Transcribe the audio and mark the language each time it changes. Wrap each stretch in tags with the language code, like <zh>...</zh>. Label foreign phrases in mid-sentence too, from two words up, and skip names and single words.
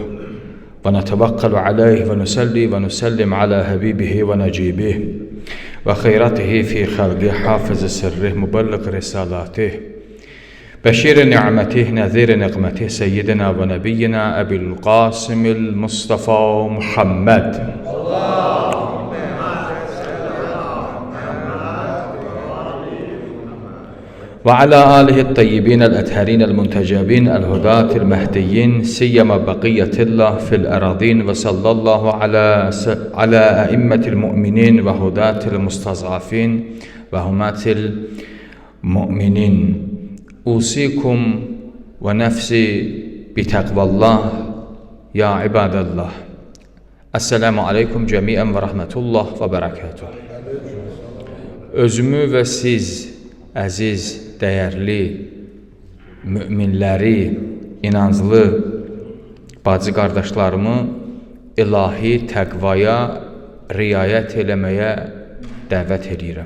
<ar>ونتوكل عليه ونصلي ونسلم على حبيبه ونجيبه. وخيرته في خلقه حافظ سره مبلغ رسالاته. بشير نعمته نذير نقمته سيدنا ونبينا أبي القاسم المصطفى محمد. وعلى آله الطيبين الأطهرين المنتجبين الهداة المهديين سيما بقية الله في الأراضين وصلى الله على أئمة المؤمنين وهداة المستضعفين وهمات المؤمنين أوصيكم ونفسي بتقوى الله يا عباد الله. السلام عليكم جميعا ورحمة الله وبركاته.</ar> <az>Özümü və siz əziz, dəyərli müminləri, inanclı bacı qardaşlarımı ilahi təqvaya riayət eləməyə dəvət edirəm.</az>